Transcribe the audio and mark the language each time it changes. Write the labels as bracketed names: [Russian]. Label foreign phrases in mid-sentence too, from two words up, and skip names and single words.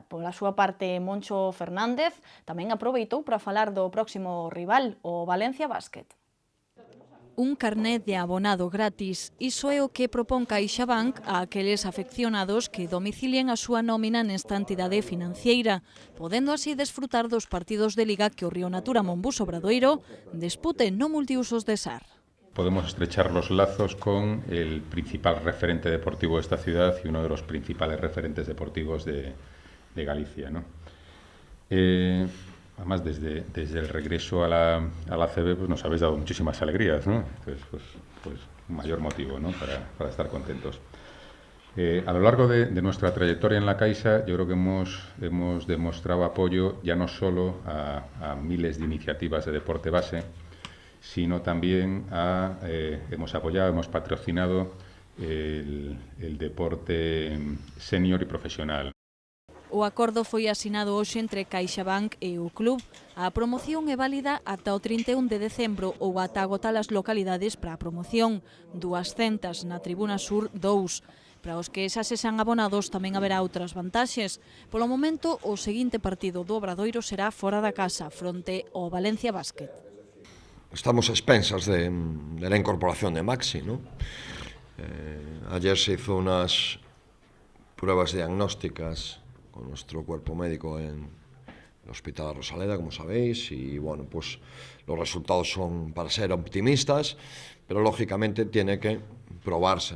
[Galician] Pola súa parte, Moncho Fernández tamén aproveitou para falar do próximo rival, o Valencia Basket. Un carné de abonado gratis. Iso é o que propón CaixaBank a aqueles afeccionados que domicilien a súa nómina nesta entidade financiera, podendo así desfrutar dos partidos de Liga que o Río Natura Monbús Obradoiro dispute no multiusos de Sar. [Spanish] Podemos estrechar los lazos con el principal referente deportivo de esta ciudad y uno de los principales referentes deportivos de Galicia, ¿no? Además, desde el regreso a la ACB pues nos habéis dado muchísimas alegrías, ¿no? Entonces, pues mayor motivo, ¿no? para estar contentos. A lo largo de nuestra trayectoria en la Caixa, yo creo que hemos demostrado apoyo ya no solo a miles de iniciativas de deporte base, sino también hemos apoyado, hemos patrocinado el deporte senior y profesional. [Galician] O acordo foi asinado hoxe entre CaixaBank e o club. A promoción é válida ata o 31 de decembro ou ata agotar as localidades para a promoción. 200 na Tribuna Sur 2. Para os que xa se sean abonados tamén haberá outras vantaxes. Polo momento, o seguinte partido do Obradoiro será fora da casa, fronte ao Valencia Basket. [Spanish] Estamos a expensas de la incorporación de Maxi, ¿no? Ayer se hizo unas pruebas diagnósticas con nuestro cuerpo médico en el Hospital Rosaleda, como sabéis, y bueno, pues los resultados son para ser optimistas, pero lógicamente tiene que probarse, ¿no?